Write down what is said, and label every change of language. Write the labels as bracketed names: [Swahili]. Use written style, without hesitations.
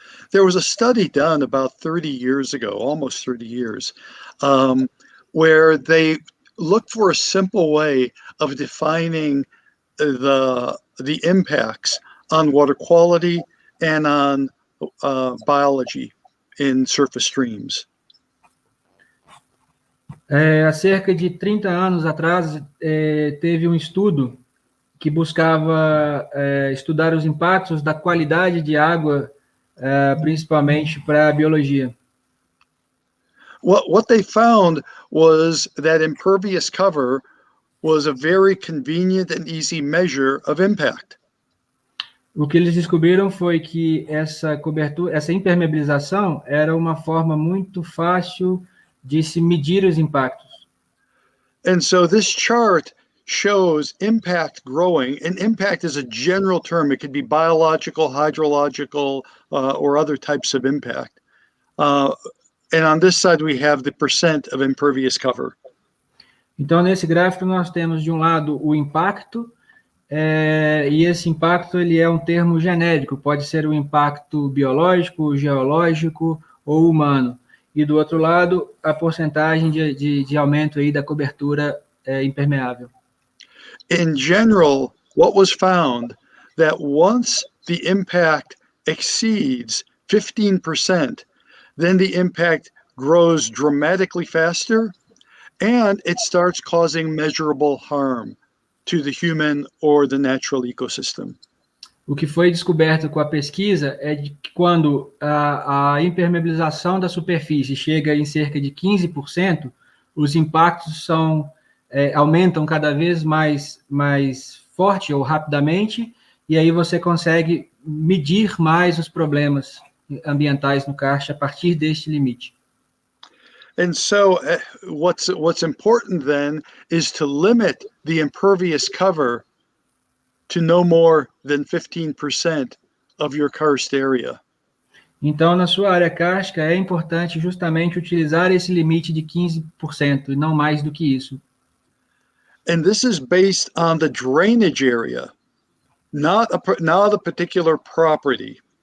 [English] There was a study done about 30 years ago, almost 30 years, where they looked for a simple way of defining the impacts on water quality and on biology in surface streams. [Portuguese] Há cerca de 30 anos atrás, teve um estudo que buscava estudar os impactos da qualidade de água, principalmente para a biologia. [English] What they found was that impervious cover was a very convenient and easy measure of impact. [Portuguese] O que eles descobriram foi que essa impermeabilização era uma forma muito fácil de se medir os impactos. [English] And so this chart shows impact growing, and impact is a general term. It could be biological, hydrological, or other types of impact. And on this side, we have the percent of impervious cover. [Portuguese] Então, nesse gráfico, nós temos, de um lado, o impacto, e esse impacto ele é um termo genérico, pode ser um impacto biológico, geológico ou humano. E do outro lado, a porcentagem de aumento aí da cobertura impermeável. [English] In general, what was found that once the impact exceeds 15%, then the impact grows dramatically faster and it starts causing measurable harm to the human or the natural ecosystem. [Portuguese] O que foi descoberto com a pesquisa é de que quando a impermeabilização da superfície chega em cerca de 15%, os impactos aumentam cada vez mais forte ou rapidamente, e aí você consegue medir mais os problemas ambientais no karst a partir deste limite. [English] And so what's important then is to limit the impervious cover to no more than 15% of your karst area. [Portuguese] Então, na sua área kárstica, é importante justamente utilizar esse limite de 15%, e não mais do que isso. [English] And this is based on the drainage area, not a particular property.